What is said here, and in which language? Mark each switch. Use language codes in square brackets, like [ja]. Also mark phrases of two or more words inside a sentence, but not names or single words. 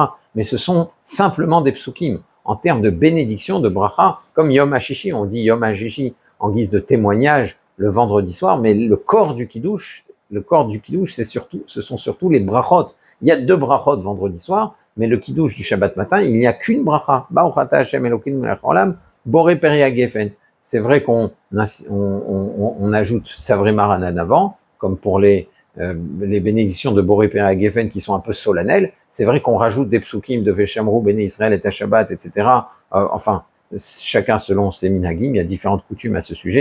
[fr] Mais ce sont simplement des psukim. En termes de bénédiction, de bracha, comme Yom HaShishi, on dit Yom HaShishi en guise de témoignage le vendredi soir, mais le corps du kiddush, ce sont surtout les brachot. Il y a 2 brachot vendredi soir, mais le kiddush du Shabbat matin, il n'y a qu'une bracha. [he] ברוך אתה ה' אלוקינו מלך העולם בורא פרי גפן. [fr] C'est vrai qu'on ajoute [arc] סברי מרנן [fr] avant, comme pour les bénédictions de [he] בורא פרי גפן [fr] qui sont un peu solennelles. C'est vrai qu'on rajoute des psukim de Veshamru, Béné Israël et Shabbat, etc. Enfin, chacun selon ses minhagim, il y a différentes coutumes à ce sujet.